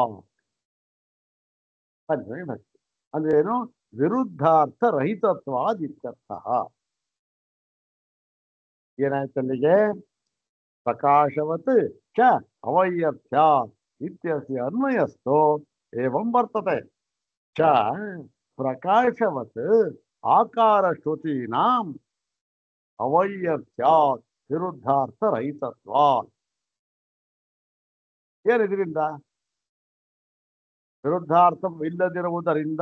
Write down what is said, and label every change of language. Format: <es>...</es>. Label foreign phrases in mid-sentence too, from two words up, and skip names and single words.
<kn>ಪಂಚಮಿ ಭಕ್ತಿ ಅಂದ್ರೆ ಏನು? ವಿರುದ್ಧಾರ್ಥ ರಹಿತತ್ವಾದಿತ್ಯರ್ಥ. ಏನಾಯ್ತು ಅಲ್ಲಿಗೆ?</kn> <sa>ಪ್ರಕಾಶವತ್ ಚ ಅವೈಯರ್ಥ್ಯ ಇತ್ಯಸ್ಯ ಅನ್ವಯಸ್ಥೋ ಏವಂ ವರ್ತತೆ. ಚ ಪ್ರಕಾಶವತ್ ಆಕಾರ ಶ್ರುತೀನಾಂ ಅವೈಯರ್ಥ್ಯಾತ್ ವಿರುದ್ಧಾರ್ಥ ರಹಿತತ್ವಾತ್.</sa> <kn>ಏನಿದ್ರಿಂದ? ವಿರುದ್ಧಾರ್ಥವಿಲ್ಲದಿರುವುದರಿಂದ.</kn>